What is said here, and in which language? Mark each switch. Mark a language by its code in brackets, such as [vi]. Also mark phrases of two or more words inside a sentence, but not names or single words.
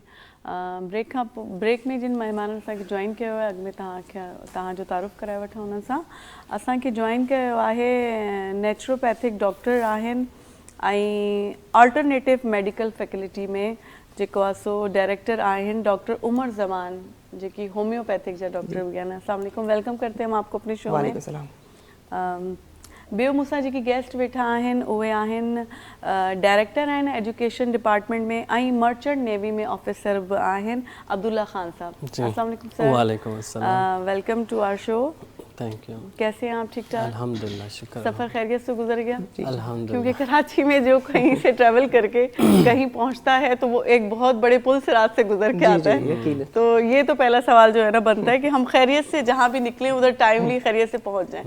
[sd] ब्रेक में जिन महिमाननि असांखे जॉइन कयो आहे, अॻु में तव्हांजो तारुफ़ कराए वठां उन्हनि सां। असांखे जॉइन कयो आहे [en] naturopathic doctor [sd] आहिनि ऐं [en] alternative medical faculty [sd] में जेको आहे सो डायरेक्टर आहिनि डॉक्टर उमर ज़मान, जेकी होम्योपैथिक जा डॉक्टर भी आहिनि। [ar] السلام عليكم, [ur] ویلکم کرتے ہیں ہم آپ کو اپنے شو میں. [ar] وعليكم السلام. [sd] ॿियो मूंसां जेकी गेस्ट वेठा आहिनि उहे आहिनि डायरेक्टर आहिनि [en] education department [sd] में ऐं [en] merchant navy [sd] में ऑफिसर बि आहिनि अब्दुल्ला खान साहब। [ar] السلام عليكم सर। وعليكم السلام. [en] Welcome to our show. Thank you. [ur] کیسے ہیں آپ؟ ٹھیک ٹھاک? [ar] الحمد لله، شكر. [ur] سفر خیریت سے گزر گیا? [ar] الحمد لله. [ur] کیونکہ کراچی میں جو کہیں سے ٹریول کر کے کہیں پہنچتا ہے تو وہ ایک بہت بڑے پل سے رات سے گزر کے آتا ہے. تو یہ تو پہلا سوال جو ہے نا بنتا ہے کہ ہم خیریت سے جہاں بھی نکلے ادھر ٹائملی خیریت سے پہنچ جائیں.